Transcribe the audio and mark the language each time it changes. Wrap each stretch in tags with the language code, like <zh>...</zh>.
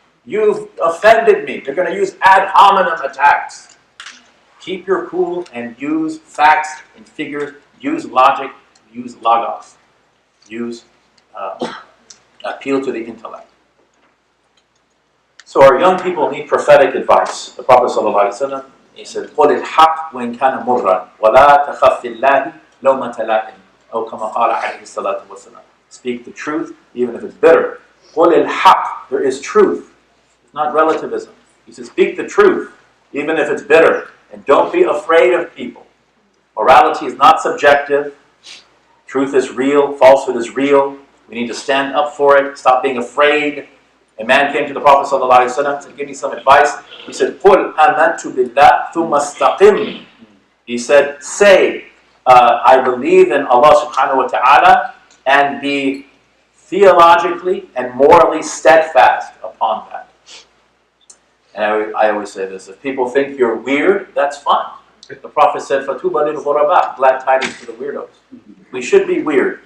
<en>You've offended me. They're going to use ad hominem attacks. Keep your cool and use facts and figures. Use logic. Use logos. Use appeal to the intellect. So our young people need prophetic advice. The Prophet ﷺ, he said,</en> <ar>قُلِ الْحَقِّ وَإِنْ كَانَ مُرًّا وَلَا تَخَفِّ اللَّهِ لَوْمَةَ لَائِمٍ أو كما قال عليه الصلاة والسلام.</ar> <en>Speak the truth, even if it's bitter.</en> <ar>قُلِ الْحَقِّ,</ar> <en>there is truth. It's not relativism. He says, speak the truth, even if it's bitter. And don't be afraid of people. Morality is not subjective. Truth is real. Falsehood is real. We need to stand up for it. Stop being afraid. A man came to the Prophet ﷺ and said, give me some advice.</en> <ar>He said, قُلْ آمَنْتُ بِاللَّهِ ثُمَّ اسْتَقِمْ.</ar> <en>He said, say, I believe in Allah subhanahu wa ta'ala, and be theologically and morally steadfast upon that. And I always say this, if people think you're weird, that's fine. The Prophet said,</en> <ar>فَتُوبَ لِلْغُرَبَاءِ,</ar> <en>glad tidings to the weirdos. We should be weird.</en>